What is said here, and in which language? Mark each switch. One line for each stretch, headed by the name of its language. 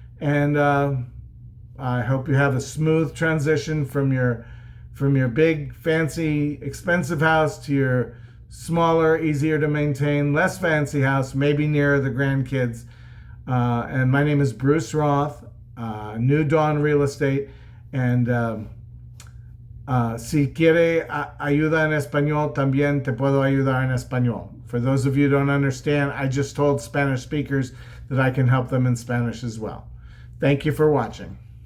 English: And I hope you have a smooth transition from your big, fancy, expensive house to your smaller, easier to maintain, less fancy house, maybe near the grandkids. And my name is Bruce Roth, New Dawn Real Estate.
Spanish: And si quiere ayuda en español, también te puedo ayudar en español.
English: For those of you who don't understand, I just told Spanish speakers that I can help them in Spanish as well. Thank you for watching.